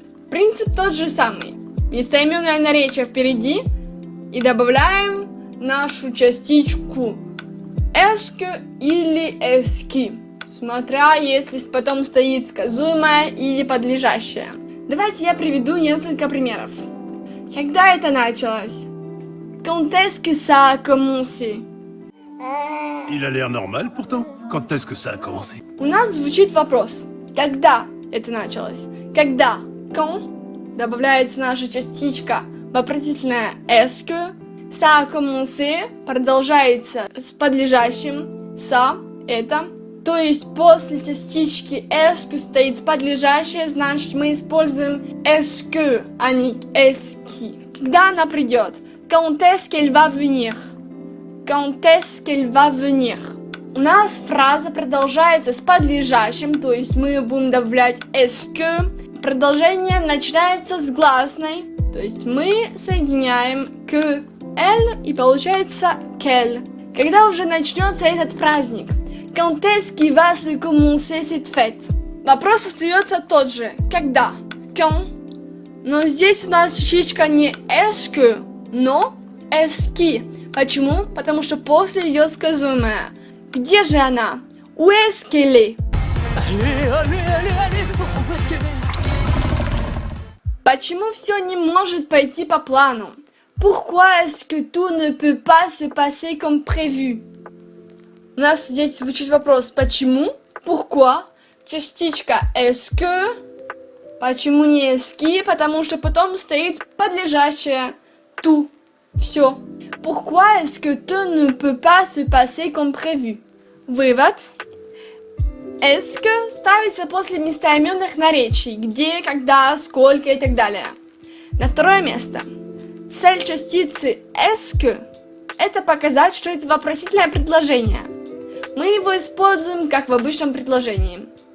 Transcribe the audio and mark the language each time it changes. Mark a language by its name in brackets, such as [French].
[Russian] Принцип тот же самый. Местоименное наречие впереди и добавляем нашу частичку эске или эски, смотря если потом стоит сказуемое или подлежащее. Давайте я приведу несколько примеров. Когда это началось? [French] Quand est-ce que ça a commencé? Il a l'air normal pourtant. Quand est-ce que ça a commencé? [Russian] У нас звучит вопрос. Когда это началось? Когда? Quand добавляется наша частичка вопросительное est-ce que. [French] Ça a commencé [Russian] продолжается с подлежащим ça, это. То есть после частички est-ce que стоит подлежащее, значит мы используем est-ce que, а не est-ce qui. Когда она придет? [French] Quand est-ce qu'elle va venir? Quand est-ce qu'elle va venir? [Russian] У нас фраза продолжается с подлежащим, то есть мы будем добавлять est-ce que. Продолжение начинается с гласной, то есть мы соединяем que, elle и получается qu'elle. Когда уже начнется этот праздник? [French] Quand est-ce qu'il va se commencer cette fête? [Russian] Вопрос остается тот же. Когда? Quand? Но здесь у нас частичка не est-ce que, но est-ce qui. Почему? Потому что после идет сказуемое. Где же она? [French] Où est-ce qu'elle est? Où est-ce qu'elle est? [Russian] Почему все не может пойти по плану? [French] Pourquoi est-ce que tout ne peut pas se passer comme prévu? [Russian] У нас здесь звучит вопрос почему? [French] Pourquoi? [Russian] Частичка est-ce que? Почему не est-ce qui? Потому что потом стоит подлежащее tout. Все. [French] Pourquoi est-ce que tout ne peut pas se passer comme prévu? [Russian] Вывод. Est-ce que ставится после местоименных наречий. Где, когда, сколько и так далее. На второе место. Цель частицы est-ce que это показать, что это вопросительное предложение. Мы его используем как в обычном предложении.